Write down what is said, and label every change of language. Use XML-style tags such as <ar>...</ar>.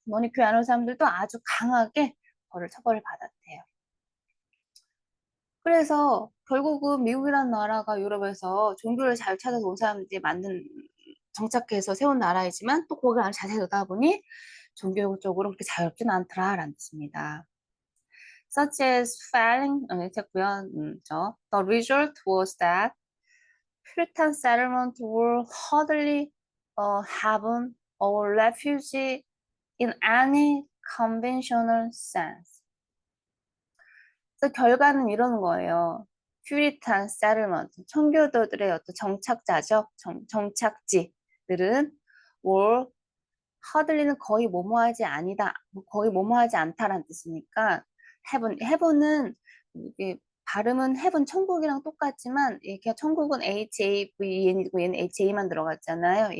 <ko>너네 교회 안 오는 사람들도 아주 강하게 벌을 처벌을 받았대요. 그래서 결국은 미국이라는 나라가 유럽에서 종교를 잘 찾아서 온 사람들이 만든 정착해서 세운 나라이지만 또 거기를 아주 자세히 들여다보니 종교적으로 그렇게 자유롭진 않더라라는 뜻입니다.</ko> <en>Such as failing,</en> <ko>됐고요.</ko> <en>The result was that Puritan settlements were hardly heaven or refuge in any conventional sense.</en> <ko>그래서 결과는 이러는 거예요. 퓨리탄 세틀먼트, 청교도들의 어떤 정착자죠. 정착지들은 월 하들리는 거의 뭐뭐하지 아니다, 거의 뭐뭐하지 않다라는 뜻이니까 heaven은 이게 발음은 heaven 천국이랑 똑같지만 이게 천국은 HAVN이고 얘는 HA만 들어갔잖아요.</ko>